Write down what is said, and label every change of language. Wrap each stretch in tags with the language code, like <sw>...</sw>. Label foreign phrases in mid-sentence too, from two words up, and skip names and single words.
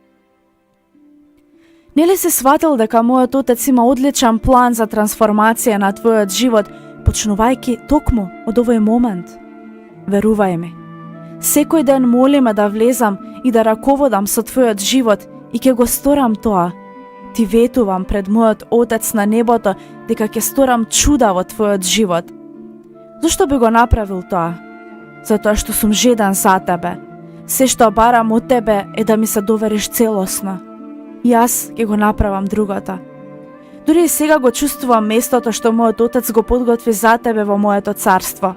<mk>Нели си сватил дека мојот Отец има одличен план за трансформација на твојот живот, почнувајќи токму од овој момент? Верувај ми. Секој ден молиме да влезам и да раководам со твојот живот и ќе го сторам тоа. Ти ветувам пред мојот Отец на небото, дека ќе сторам чуда во твојот живот. Зошто би го направил тоа? Затоа што сум жедан за тебе. Се што барам од тебе е да ми се довериш целосно. Јас ќе го направам другото. Дури и сега го чувствувам местото што мојот Отец го подготви за тебе во моето царство.</mk>